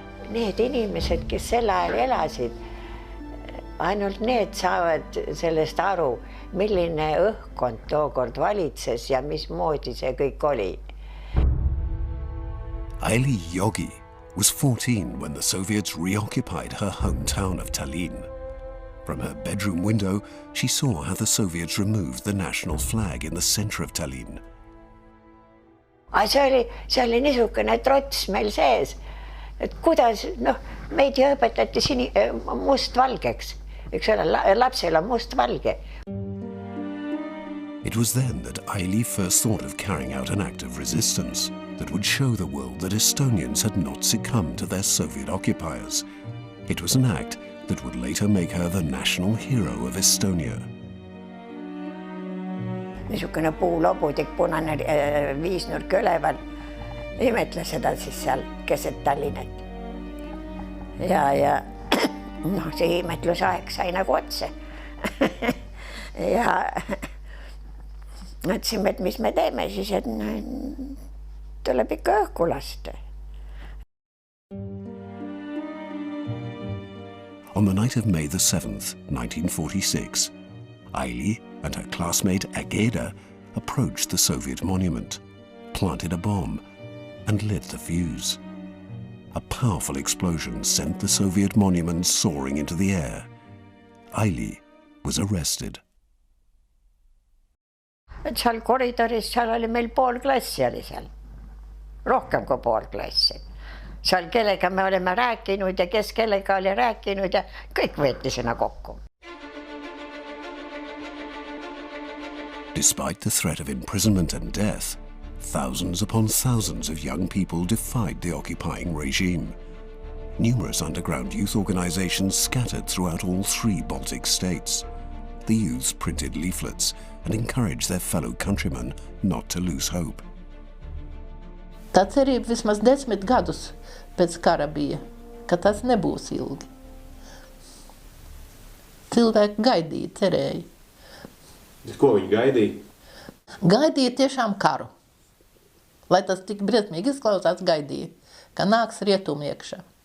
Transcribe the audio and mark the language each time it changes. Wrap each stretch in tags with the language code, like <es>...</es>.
<et>need inimesed, kes sel ajal elasid, ainult need saavad sellest aru, milline õhkkond tookord valitses ja mismoodi see kõik oli.</et> <en>Aili Yogi was 14 when the Soviets reoccupied her hometown of Tallinn. From her bedroom window, she saw how the Soviets removed the national flag in the center of Tallinn.</en> <et>See oli niisugune trots meil sees, et kuidas, meid õpetati mustvalgeks, eks ole, lapsel on mustvalge.</et> <en>It was then that Aili first thought of carrying out an act of resistance that would show the world that Estonians had not succumbed to their Soviet occupiers. It was an act that would later make her the national hero of Estonia.</en> <et>Niisugune puulobutik, punane viisnurk üleval, imetle seda siis seal keset Tallinnat. Ja see imetlusaeg sai nagu otse. Ja mõtlesime, et mis me teeme siis, et tuleb ikka õhku lasta.</et> <en>On the night of May the 7th, 1946, Aili and her classmate Ageda approached the Soviet monument, planted a bomb, and lit the fuse. A powerful explosion sent the Soviet monument soaring into the air. Aili was arrested.</en> <et>Et seal koridoris, seal oli meil pool klassi oli seal. Rohkem kui pool klassi. Seal kellega me oleme rääkinud ja kes kellega oli rääkinud ja kõik võeti sinna kokku.</et> <en>Despite the threat of imprisonment and death, thousands upon thousands of young people defied the occupying regime. Numerous underground youth organizations scattered throughout all 3 Baltic states. The youths printed leaflets and encouraged their fellow countrymen not to lose hope.</en> <lv>Tā cerība vismaz 10 gadus pēc kara bija, ka tas nebūs ilgi. Cilvēki gaidīja, cerēja. Ko viņi gaidīja? Gaidīja tiešām karu. Lai tas tik briesmīgi izklausās, gaidīja, ka nāks rietumi iekšā.</lv>